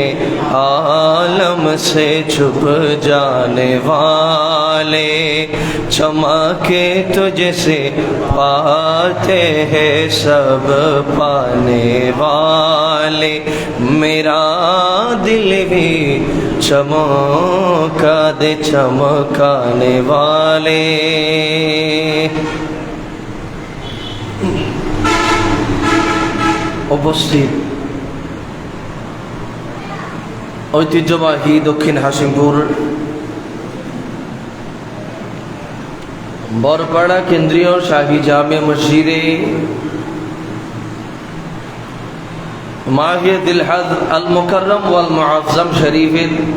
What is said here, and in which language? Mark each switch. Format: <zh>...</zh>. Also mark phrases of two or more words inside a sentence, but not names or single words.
<ur>عالم سے چھپ جانے والے چمکے تجھ سے پاتے ہیں سب پانے والے میرا دل بھی چمکا دے چمکانے والے উপস্থিত</ur> <bn>ঐতিহ্যবাহী দক্ষিণ হাসিমপুর বরপাড়া কেন্দ্রীয় শাহী জামে মসজিদে মাহে দিলহজ</bn> <ar>المكرم والمعظم</ar> <bn>শরীফের</bn>